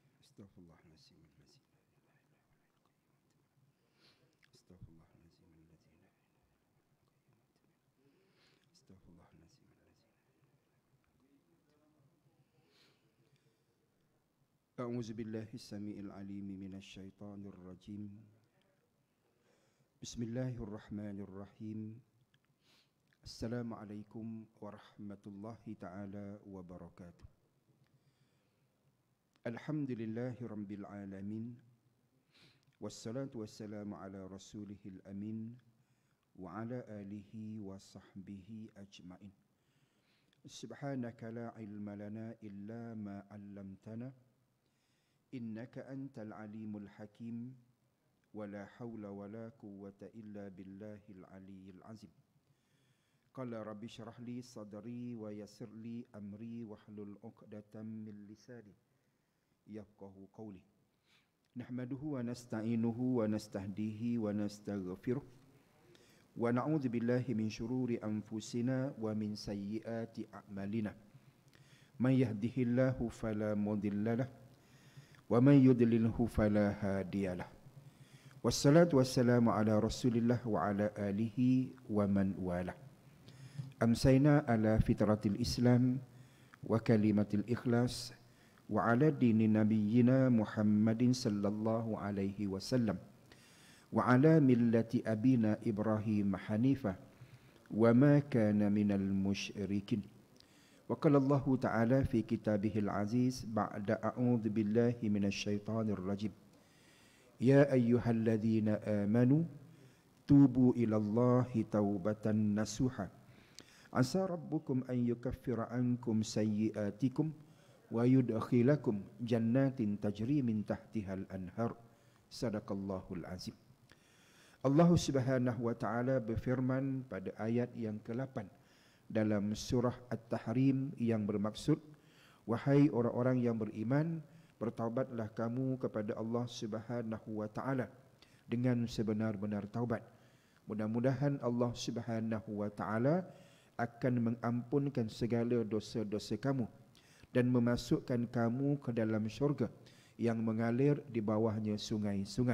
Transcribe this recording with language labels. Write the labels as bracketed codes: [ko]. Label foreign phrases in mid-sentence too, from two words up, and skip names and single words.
[ar] أستغفر الله العظيم الذي لا إله إلا هو القيوم. أستغفر الله العظيم الذي لا إله إلا هو القيوم. أستغفر الله العظيم الذي لا أعوذ بالله السميع العليم من الشيطان الرجيم. بسم الله الرحمن الرحيم. السلام عليكم ورحمة الله تعالى وبركاته. الحمد لله رب العالمين. والصلاة والسلام على رسوله الأمين وعلى آله وصحبه أجمعين. سبحانك لا علم لنا إلا ما علمتنا إنك أنت العليم الحكيم. ولا حول ولا قوة إلا بالله العلي العظيم. قال رب اشرح لي صدري ويسر لي أمري واحلل عقدة من لساني يفقهوا قولي. نحمده ونستعينه ونستهديه ونستغفره ونعوذ بالله من شرور أنفسنا ومن سيئات أعمالنا. من يهده الله فلا مضل له ومن يضلله فلا هادي له. والصلاة والسلام على رسول الله وعلى آله ومن والاه. أمسينا على فطرة الإسلام وكلمة الإخلاص وعلى دين نبينا محمد صلى الله عليه وسلم وعلى ملة أبينا إبراهيم حنيفا وما كان من المشركين. وقال الله تعالى في كتابه العزيز بعد أعوذ بالله من الشيطان الرجيم. يا أيها الذين آمنوا توبوا إلى الله توبة نصوحا. عسى ربكم أن يكفر عنكم سيئاتكم ويدخلكم جنات تجري من تحتها الأنهار. صدق الله العظيم. [ms] Allah [ar] سبحانه وتعالى [ms] berfirman pada ayat yang ke-8 dalam surah At-Tahrim yang bermaksud, wahai orang-orang yang beriman, bertaubatlah kamu kepada Allah [ar] سبحانه وتعالى [ms] dengan sebenar-benar taubat. Mudah-mudahan Allah [ar] سبحانه وتعالى [ms] akan mengampunkan segala dosa-dosa kamu dan memasukkan kamu ke dalam syurga yang mengalir di bawahnya sungai-sungai.